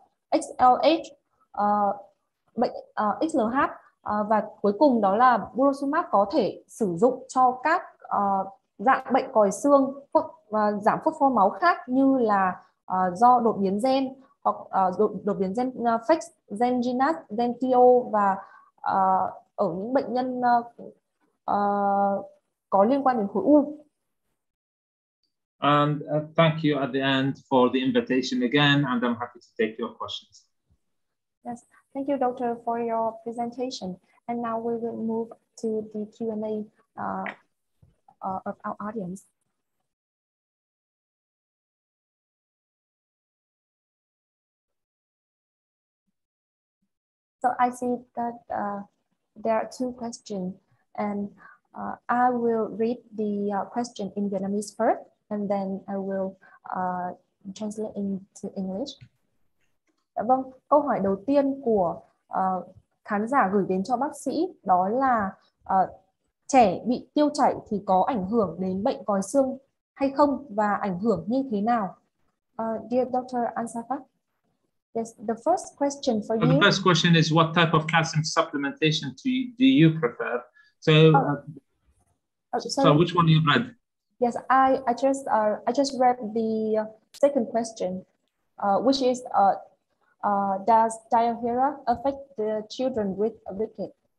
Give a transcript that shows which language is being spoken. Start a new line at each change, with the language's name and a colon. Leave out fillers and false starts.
Vietnamese: XLH, bệnh XLH, và cuối cùng đó là Burosumab có thể sử dụng cho các dạng bệnh còi xương giảm phốt pho máu khác như là do đột biến gen hoặc đột biến gen FX, gen GNAS, gen TO và ở những bệnh nhân có liên quan đến khối u.
English: And thank you at the end for the invitation again, and I'm happy to take your questions. Yes, thank you, Doctor, for your presentation. And now we will move to the Q&A of our audience. So I see that there are two questions, and I will read the question in Vietnamese first, and then I will translate into English.
Vietnamese: Vâng, câu hỏi đầu tiên của khán giả gửi đến cho bác sĩ đó là trẻ bị tiêu chảy thì có ảnh hưởng đến bệnh còi xương hay không và ảnh hưởng như thế nào?
English: Dear Dr. Alsaffar, yes, the first question for you. The first question is what type of calcium supplementation do you prefer? So, so which one you read? Yes, I just read the second question, which is does diarrhea affect the children with rickets?